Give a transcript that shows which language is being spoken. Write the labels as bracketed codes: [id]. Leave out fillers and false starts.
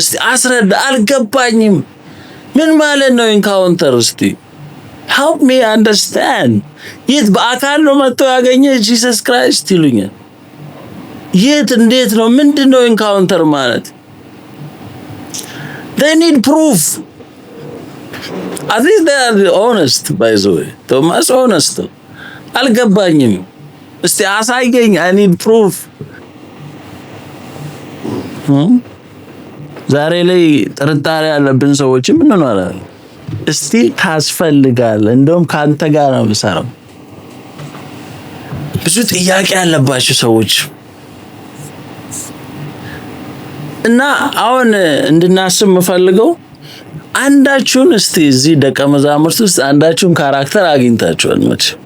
[am] እስቲ አስረዳ፣ አልገባኝም። ምን ማለት ነው ኤንካውንተር? እስቲ [en] help me understand። [am] የት በአካል ነው መጥቶ ያገኘ ጂሰስ ክራይስት ይሉኛል። የት እንዴት ነው ምንድነው ኤንካውንተር ማለት? [en] they need proof. at least they are honest by the way. [am] ቶማስ honest አልገባኝም እስቲ አሳየኝ [en] I need proof። [am] ዛሬ ላይ ጥርጣሬ ያለብን ሰዎች ምን እንሆናለን? እስቲ ታስፈልጋለህ፣ እንደውም ካንተ ጋር ነው የምሰራው። ብዙ ጥያቄ ያለባቸው ሰዎች እና አሁን እንድናስብ የምፈልገው አንዳችሁን እስቲ እዚህ ደቀ መዛሙርት ውስጥ አንዳችሁን ካራክተር አግኝታችኋል መች?